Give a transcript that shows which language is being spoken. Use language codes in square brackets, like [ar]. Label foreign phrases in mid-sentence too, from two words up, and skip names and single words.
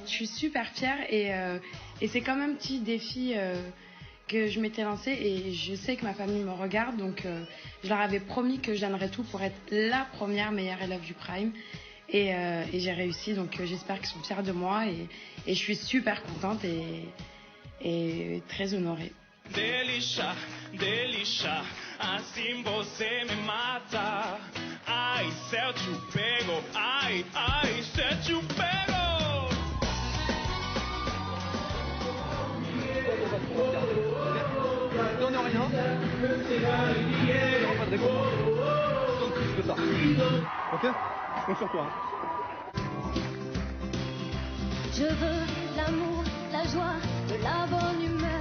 [fr] Je suis super fière et c'est quand même un petit défi que je m'étais lancé et je sais que ma famille me regarde, donc je leur avais promis que je donnerais tout pour être la première meilleure élève du Prime et j'ai réussi, donc j'espère qu'ils sont fiers de moi et je suis super contente et très honorée. [pt] Delícia, delícia, assim você me mata. Ai, se eu te pego, ai, ai, se eu te pego. [fr] Donne rien. Non, pas de réponse. Donc plus que ça. Ok? Je compte sur toi. Je veux l'amour, la joie, de la bonne humeur.